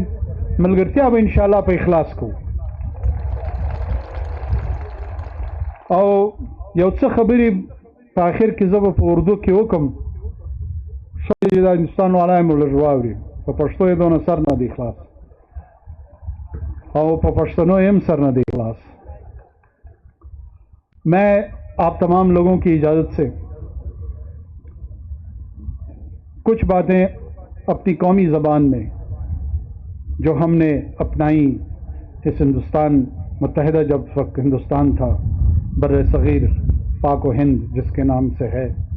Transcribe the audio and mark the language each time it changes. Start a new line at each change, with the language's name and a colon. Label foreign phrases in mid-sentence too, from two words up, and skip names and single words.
Pashto: ملګرتیا به انشاءالله په اخلاص کوو. او یو څه خبرې په آخر کې زه به په اردو کې وکړم، ښایي دا هندوستان والا هم لږ واوري. په پښتو یې دونه سر نه دی خلاص اور په پښتنو هم سر نه دی خلاص.
Urdu: میں آپ تمام لوگوں کی اجازت سے کچھ باتیں اپنی قومی زبان میں جو ہم نے اپنائی اس ہندوستان متحدہ جب وقت ہندوستان تھا بر صغیر پاک و ہند جس کے نام سے ہے،